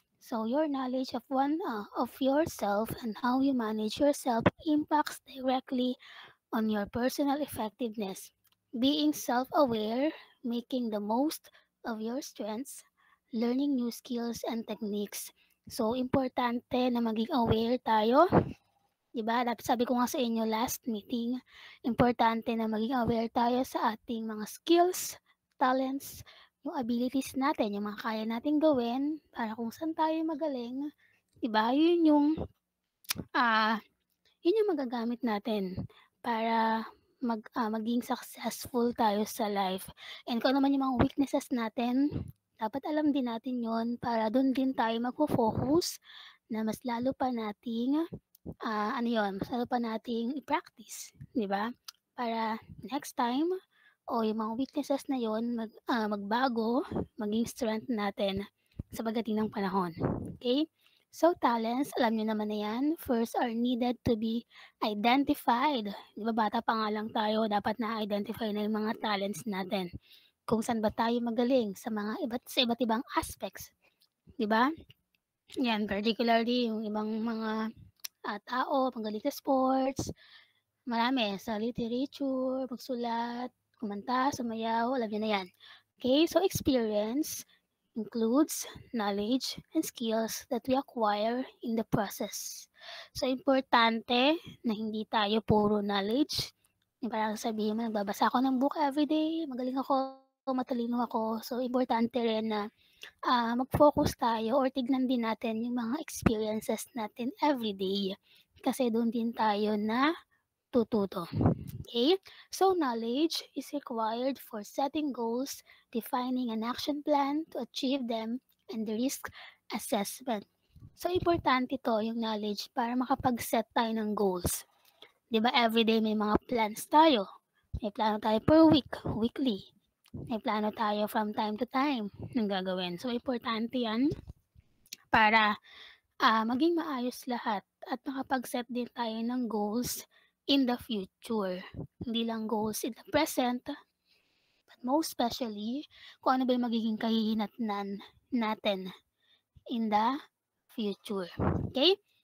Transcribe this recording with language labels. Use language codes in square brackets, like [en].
[en] So your knowledge of yourself and how you manage yourself impacts directly on your personal effectiveness. Being self-aware, making the most of your strengths, learning new skills and techniques. [tl] So importante na maging aware tayo. Diba? Sabi ko nga sa inyo last meeting, importante na maging aware tayo sa ating mga skills, talents, yung abilities natin, yung mga kaya natin gawin para kung saan tayo magaling, diba? Yun yung magagamit natin para maging successful tayo sa life. And kung naman yung mga weaknesses natin, dapat alam din natin yon para doon din tayo magpo-focus na mas lalo pa nating mas lalo pa nating i-practice, di ba? Para next time o yung mga weaknesses na yon magbago, maging strength natin sa pagdating ng panahon. Okay? [en] So, talents, [tl] alam nyo naman na yan, [en] first are needed to be identified. [tl] Di ba, bata pa nga lang tayo, dapat na-identify na yung mga talents natin. Kung saan ba tayo magaling sa iba't ibang aspects. Di ba? Yan, particularly yung ibang mga tao, magaling sa sports, marami, sa literature, magsulat, kumanta, sumayaw, alam nyo na yan. [en] Okay, so experience includes knowledge and skills that we acquire in the process. [tl] So, importante na hindi tayo puro knowledge. Yung parang sabihin mo, nagbabasa ako ng book everyday, magaling ako, matalino ako. So, importante rin na mag-focus tayo or tignan din natin yung mga experiences natin everyday. Kasi doon din tayo na tututo. Okay? [en] So, knowledge is required for setting goals, defining an action plan to achieve them, and the risk assessment. [tl] So, importante to yung knowledge para makapag-set tayo ng goals. Diba, everyday may mga plans tayo. May plano tayo per week, weekly. May plano tayo from time to time ng gagawin. So, importante yan para maging maayos lahat at makapag-set din tayo ng goals in the future. Hindi lang [en] goals in the present, but most especially, [tl] kung ano ba yung magiging kahihinatnan natin [en] in the future. Okay?